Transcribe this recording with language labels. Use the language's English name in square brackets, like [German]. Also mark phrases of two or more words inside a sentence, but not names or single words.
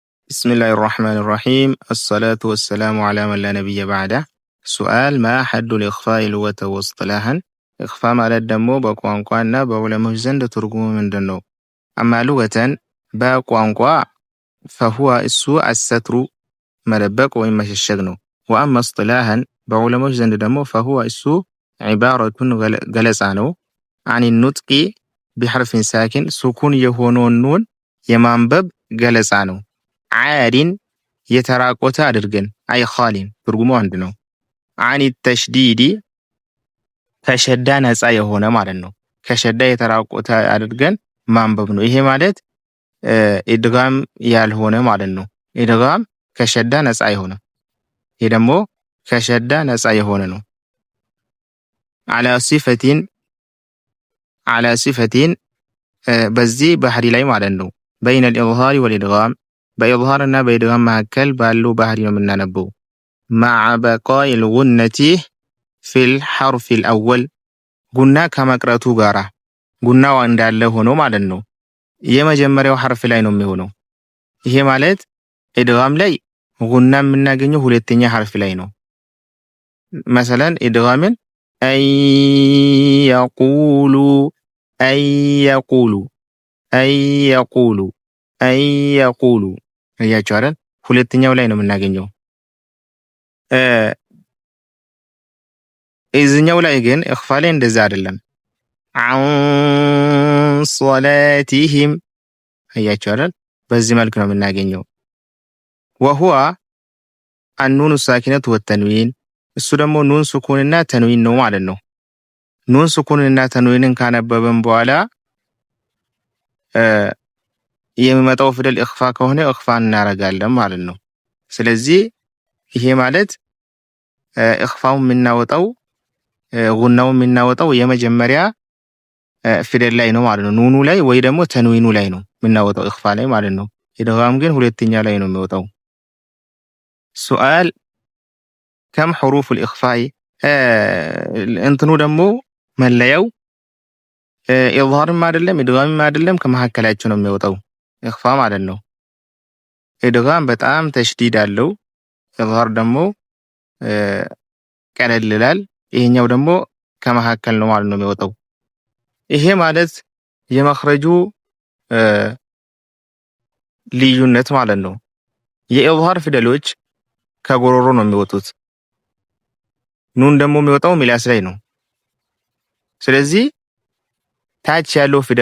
[Arabic] بسم الله الرحمن الرحيم الصلاة والسلام على من لا نبي بعده. سؤال: ما حد الإخفاء لغة واصطلاحا؟ [Amharic] إخفاء ማለት ደግሞ በቋንቋና በዑለሞች ዘንድ ትርጉሙ ምንድነው? [Arabic] أما لغة [Amharic] በቋንቋ فهو እሱ الستر መደበቅ ወይም መሸሸግ ነው። [Arabic] وأما اصطلاحا [Amharic] በዑለሞች ዘንድ ደግሞ فهو እሱ عبارة ገለጻ ነው [Arabic] عن النطق بحرف ساكن سكون [Amharic] የሆነውን ኑን የማንበብ ገለጻ ነው። ዓሪን የተራቆተ አድርገን [Arabic] أي خالين [Amharic] ትርጉሙ አንድ ነው። [Arabic] عن تشديد [Amharic] ከሸዳ ነፃ የሆነ ማለት ነው። ከሸዳ የተራቆተ አድርገን ማንበብ ነው። ይሄ ማለት ኢድጋም ያልሆነ ማለት ነው። ኢድጋም ከሸዳ ነፃ የሆነ፣ ይሄ ደግሞ ከሸዳ ነፃ የሆነ ነው። [Arabic] على صفة [Amharic] በዚህ ባህሪ ላይ ማለት ነው። [Arabic] بين الإظهار والإدغام [Amharic] በኢዝሃር እና በኢድጋም መካከል ባለው ባህሪ ነው የምናነበው። [Arabic] مع بقاء الغنة في الحرف [Amharic] الأول ጉና ከመቅረቱ ጋራ ጉናው እንዳለ ሆኖ ማለት ነው። የመጀመሪያው ሐርፍ ላይ ነው የሚሆነው። ይሄ ማለት ኢድጋም ላይ ጉና የምናገኘው ሁለተኛ ሐርፍ ላይ ነው። مثلا ኢድጋምን አይ የቁሉ እያቸው አይደል? ሁለተኛው ላይ ነው የምናገኘው። እዚህኛው ላይ ግን ኢኽፋ ላይ እንደዛ አይደለም። [Arabic] عن صلاتهم [Amharic] እያቸው አይደል? በዚህ መልኩ ነው የምናገኘው። [Arabic] وهو النون الساكنة والتنوين [Amharic] እሱ ደግሞ ኑን ሱኩንና ተንዊን ነው ማለት ነው። ኑን ሱኩንና ተንዊንን ካነበበን በኋላ የሚመጣው ፊደል ኢኽፋ ከሆነ ኢኽፋ እናረጋለን ማለት ነው። ስለዚህ ይሄ ማለት ኢኽፋው የምናወጣው ጉናው የምናወጣው የመጀመሪያ ፊደል ላይ ነው ማለት ነው። ኑኑ ላይ ወይ ደግሞ ተንዊኑ ላይ ነው የምናወጣው ኢኽፋ ላይ ማለት ነው። ኢድጋም ግን ሁለተኛ ላይ ነው የሚወጣው። ሱአል [Arabic] كم حروف الإخفاء [Amharic] እንትኑ ደግሞ መለያው ኢዝሃርም አይደለም ኢድጋምም አይደለም ከመካከላቸው ነው የሚወጣው ኢኽፋ ማለት ነው። ኢድጋም በጣም ተሽዲድ አለው፣ ኢዝሃር ደግሞ ቀለል ይላል። ይሄኛው ደግሞ ከመካከል ነው ማለት ነው የሚወጣው። ይሄ ማለት የመኽረጁ ልዩነት ማለት ነው። የኢዝሃር ፊደሎች ከጎሮሮ ነው የሚወጡት። ኑን ደግሞ የሚወጣው ሚላስ ላይ ነው። ስለዚህ ታች ያለው